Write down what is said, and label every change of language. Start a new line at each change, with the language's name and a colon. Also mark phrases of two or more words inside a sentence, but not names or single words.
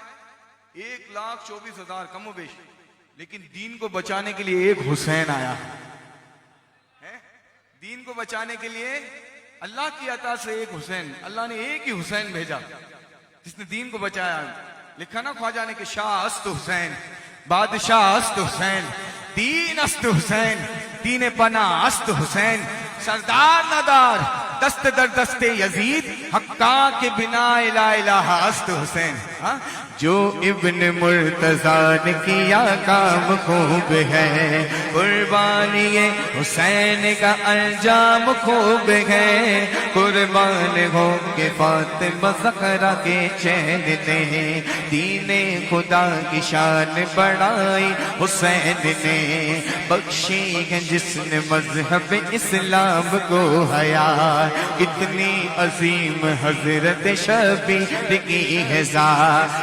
Urdu: 1,24,000 کم و بیش، لیکن دین کو بچانے کے لیے ایک حسین آیا ہے۔ دین کو بچانے کے لیے اللہ کی عطا سے ایک حسین، اللہ نے ایک ہی حسین بھیجا جس نے دین کو بچایا۔ لکھا نا خواجہ نے کہ
Persian: شاہ است حسین، بادشاہ است حسین، دین است حسین، دین پناہ است حسین، سردار ندار دست در دست یزید، حقا کے بنا الہ الہ است حسین۔
Urdu: جو ابن مرتضیٰ نے کیا کام خوب ہے، قربانی حسین کا انجام خوب ہے، قربان ہو کہ فاطمہ زہرا کے چین نے، دین خدا کی شان بڑھائی حسین نے، بخشی ہے جس نے مذہب اسلام کو حیا، کتنی عظیم حضرت شبیر کی ہے ذات۔